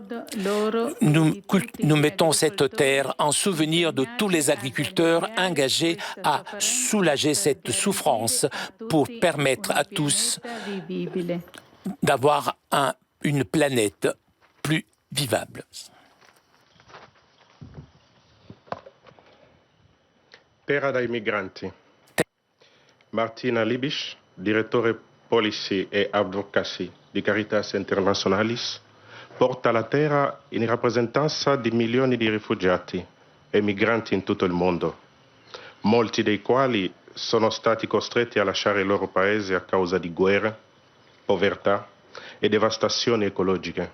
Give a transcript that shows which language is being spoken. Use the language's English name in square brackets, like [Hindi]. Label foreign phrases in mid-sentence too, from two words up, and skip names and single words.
[French] Nous mettons cette terre en souvenir de tous les agriculteurs engagés à soulager cette souffrance pour permettre à tous d'avoir une planète plus vivable. [Italian] Terra dai migranti. Martina Libisch, direttore Policy e Advocacy di Caritas Internationalis, porta la terra in rappresentanza di milioni di rifugiati e migranti in tutto il mondo, molti dei quali sono stati costretti a lasciare il loro paese a causa di guerre, povertà e devastazioni ecologiche.